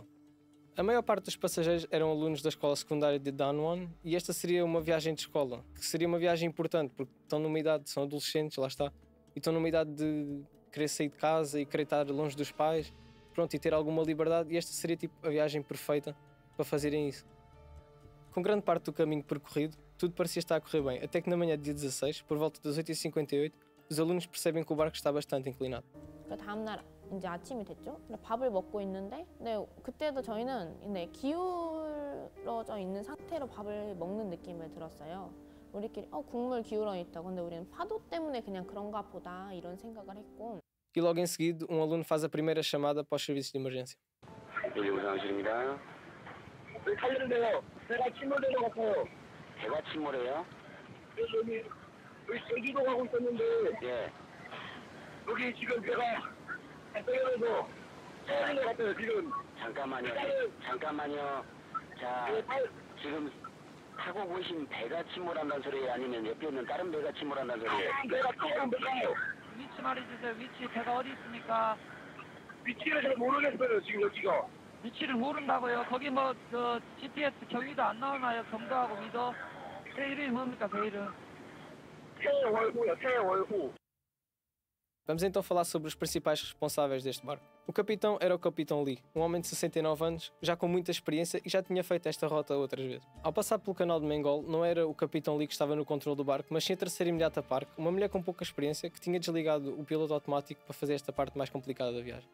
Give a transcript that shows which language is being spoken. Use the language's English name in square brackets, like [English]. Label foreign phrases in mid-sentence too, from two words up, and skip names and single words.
[Portuguese] A maior parte dos passageiros eram alunos da escola secundária de Danwon e esta seria uma viagem de escola, que seria uma viagem importante porque estão numa idade, são adolescentes, lá está, e estão numa idade de querer sair de casa e querer estar longe dos pais, pronto, e ter alguma liberdade, e esta seria tipo a viagem perfeita para fazerem isso. Com grande parte do caminho percorrido, tudo parecia estar a correr bem, até que na manhã do dia 16, por volta das 8h58, os alunos percebem que o barco está bastante inclinado. [Korean] 다음 날 이제 아침이 됐죠. 밥을 먹고 있는데, 그때도 저희는 기울어져 있는 상태로 밥을 먹는 느낌을 들었어요. 우리끼리 국물 기울어 있다. 근데 우리는 파도 때문에 그냥 그런가 보다 이런 생각을 했고. [Portuguese] E logo em seguida, um aluno faz a primeira chamada para os serviços de emergência. [Korean] 우상실입니다. 살려주세요. 배가 침몰되는 것 같아요. 배가 침몰해요? 여기 제주도 가고 있었는데. 예. 여기 지금 배가 떨어져서 떨어진 것 같아요 지금. 잠깐만요. 자, 지금 타고 보신 배가 침몰한다는 소리예요? 아니면 옆에 있는 다른 배가 침몰한다는 소리예요? 배가 침몰해요. 위치 말해주세요. 위치 배가 어디 있습니까? 위치를 잘 모르겠어요 지금 여기가. 위치를 모른다고요? 거기 GPS 경위도 안 나오나요? 경도하고 위도? 배 이름이 뭡니까? 배 이름? 태월호요. 태월호. [Portuguese] Vamos então falar sobre os principais responsáveis deste barco. O capitão era o capitão Lee, um homem de 69 anos, já com muita experiência e já tinha feito esta rota outras vezes. Ao passar pelo canal de Mengol, não era o capitão Lee que estava no controle do barco, mas sim a terceira imediata par, uma mulher com pouca experiência que tinha desligado o piloto automático para fazer esta parte mais complicada da viagem.